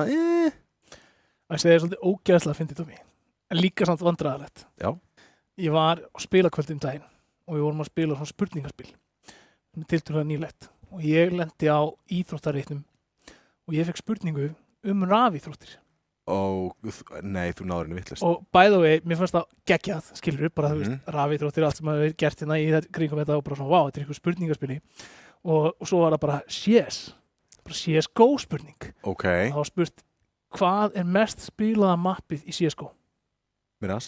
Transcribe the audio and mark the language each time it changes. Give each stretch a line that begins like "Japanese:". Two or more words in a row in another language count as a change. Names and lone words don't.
Icelandic: Það segir svolítið ógeðslega fyndið Tómi, en líka samt vandræðalegt. Já. Ég var á spilakvöldi daginn og við vorum að spila svona spurningaspil, sem tiltölulega nýlegt. Og ég lendi á íþróttareitnum og ég fekk spurningu rafíþróttir. Nei, þú náður henni vitlaust. Og
English: by the way,
Icelandic: mér fannst það geggjað, skilur bara, þú veist, rafíþróttir, allt sem hefur gert hérna í kringum þetta og bara svona, þetta eitthvað spurningaspili. Og svo var það bara CSGO spurning. Ok. Það var spurt, hvað mest spilaða mappið í CSGO? Mirage?